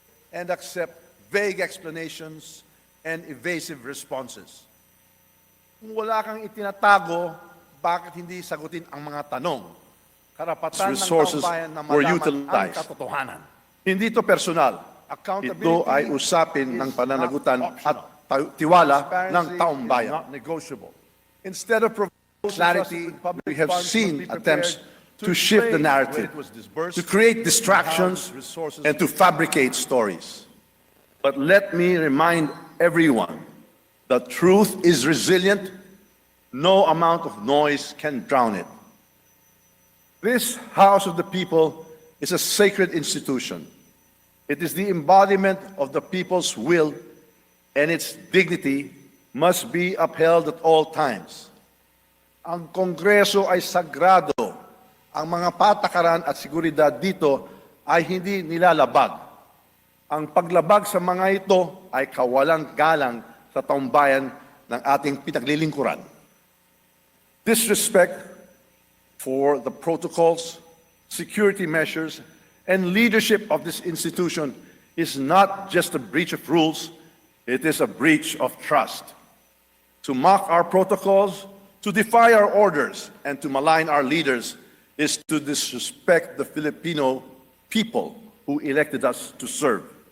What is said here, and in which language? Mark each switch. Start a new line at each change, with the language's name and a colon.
English: and accept vague explanations and evasive responses.
Filipino: Kung wala kang itinatago, bakit hindi sagutin ang mga tanong? Karapatan ng taong bayan na malaman ang katotohanan. Hindi ito personal. Ito ay usapin ng pananagutan at tiwala ng taong bayan.
English: Instead of providing clarity, we have seen attempts to shift the narrative, to create distractions, and to fabricate stories. But let me remind everyone that truth is resilient. No amount of noise can drown it. This House of the People is a sacred institution. It is the embodiment of the people's will, and its dignity must be upheld at all times.
Filipino: Ang Kongreso ay sagrado. Ang mga patakaran at seguridad dito ay hindi nilalabag. Ang paglabag sa mga ito ay kawalang galang sa taong bayan ng ating pinaglilingkuran.
English: Disrespect for the protocols, security measures, and leadership of this institution is not just a breach of rules, it is a breach of trust. To mock our protocols, to defy our orders, and to malign our leaders is to disrespect the Filipino people who elected us to serve.